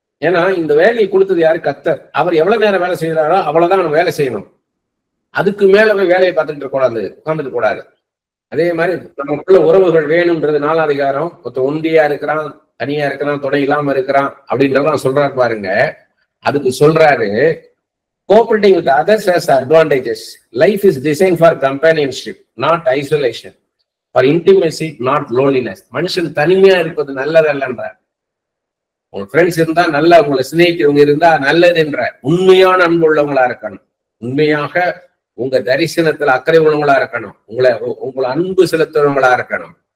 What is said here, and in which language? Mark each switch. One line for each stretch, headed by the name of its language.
Tamil: ஏன்னா இந்த வேலையை கொடுத்தது யாரு? கர்த்தர். அவர் எவ்வளவு நேரம் வேலை செய்யறாரோ அவ்வளவுதான் நம்ம வேலை செய்யணும். அதுக்கு மேல போய் வேலையை பார்த்துட்டு கூடாது, உட்காந்துட்டு கூடாது. அதே மாதிரி நமக்குள்ள உறவுகள் வேணும்ன்றது 4ஆம் அதிகாரம். ஒண்டியா இருக்கிறான், தனியா இருக்கிறான், துணை இல்லாம இருக்கிறான் அப்படின்றதான் சொல்றாரு பாருங்க. அதுக்கு சொல்றாரு,
English: cooperating with others has advantages. Life is designed for companionship, not isolation. For intimacy, not loneliness.
Tamil: மனுஷன் தனிமையா இருப்பது நல்லதல்லன்றார். உங்க ஃப்ரெண்ட்ஸ் இருந்தா நல்லா, உங்களை சிநேகிக்கிறவங்க இருந்தா நல்லது என்றார். உண்மையான அன்பு உள்ளவங்களா இருக்கணும், உண்மையாக உங்க தரிசனத்துல அக்கறை உள்ளவங்களா இருக்கணும், உங்களை அன்பு செலுத்துறவங்களா இருக்கணும்.